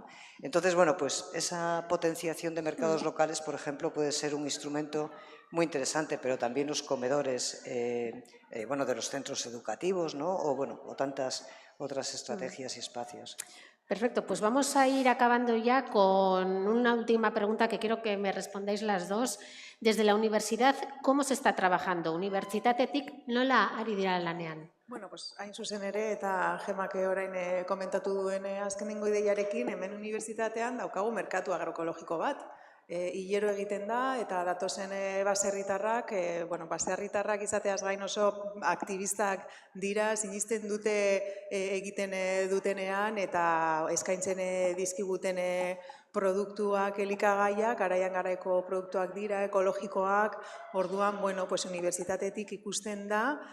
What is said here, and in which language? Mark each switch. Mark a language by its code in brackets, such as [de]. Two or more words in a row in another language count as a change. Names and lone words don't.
[es] Entonces, bueno, pues esa potenciación de mercados locales, por ejemplo, puede ser un instrumento muy interesante, pero también los comedores bueno, de los centros educativos, ¿no? o tantas otras estrategias y espacios. Perfecto, pues vamos a ir acabando ya con una última pregunta que quiero que me respondáis las dos. Desde la universidad, ¿cómo se está trabajando? [eu] Unibertsitatetik nola ari dira lanean? [es] Bueno, pues [eu] hain zuzen ere, eta Gemak orain komentatu duen azkenengo ideiarekin, hemen unibertsitatean daukagu merkatu agroekologiko bat. Hilero egiten da, eta datozen baserritarrak, bueno, baserritarrak izateaz gain oso aktivistak dira, sinisten dute egiten dutenean, eta eskaintzen dizkiguten produktuak, elikagaiak, garaian garaiko produktuak dira, ekologikoak, orduan, [es] bueno, pues [eu] unibertsitatetik ikusten da,